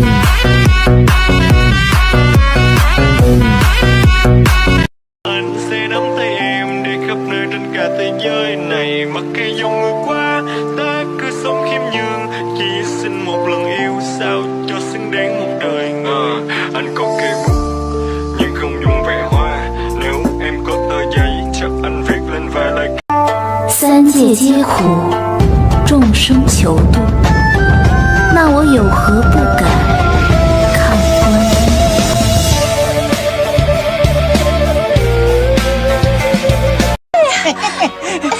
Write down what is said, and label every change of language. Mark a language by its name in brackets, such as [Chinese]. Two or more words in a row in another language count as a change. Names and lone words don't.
[Vietnamese] anh sẽ nắm tay em đi khắp nơi trên cả thế giới này. Mặc kệ dòng người qua, ta cứ sống khiêm nhường. Chỉ xin một lần yêu sao cho xứng đáng một đời. Anh có kề bút nhưng không dùng vẽ hoa. Nếu em có tờ giấy chắc anh viết lên vài lời. [Chinese] 三界皆苦，众生求度，那我有何不敢看观音？